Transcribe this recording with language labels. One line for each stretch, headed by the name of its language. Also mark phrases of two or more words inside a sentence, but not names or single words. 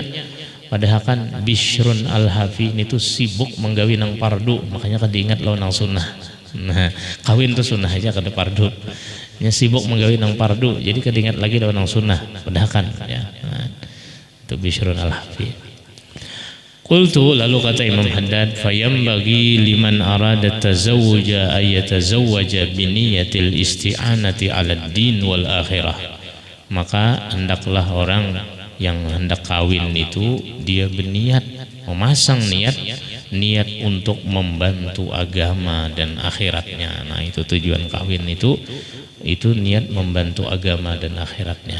Banjar: Padahakan Bishrun al-Hafi itu sibuk menggawi nang pardu, makanya kada ingat lawan nang sunnah. Nah, kawin itu sunnah aja kada pardu. Nya sibuk menggawi nang pardu, jadi kada ingat lagi lawan nang sunnah. Padahakan ya. Nah, itu Bishrun al-Hafi.
Arabic: Qultu,
Indonesian: lalu kata
Arabic: Imam Haddad, "فينبغي لمن أراد التزوج أن يتزوج بنية الاستعانة على الدين والآخرة."
Indonesian: Maka hendaklah orang yang hendak kawin itu dia berniat, memasang niat untuk membantu agama dan akhiratnya. Nah, itu tujuan kawin itu niat membantu agama dan akhiratnya.